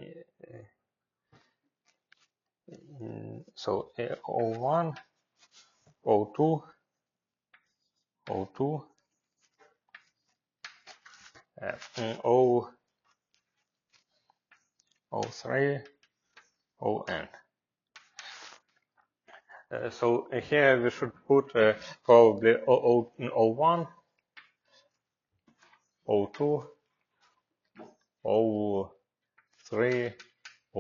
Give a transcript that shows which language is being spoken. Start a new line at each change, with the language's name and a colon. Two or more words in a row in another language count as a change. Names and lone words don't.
English: So O1, O2, O2, O, O3, On. So here we should put probably O1, O2, O3, On.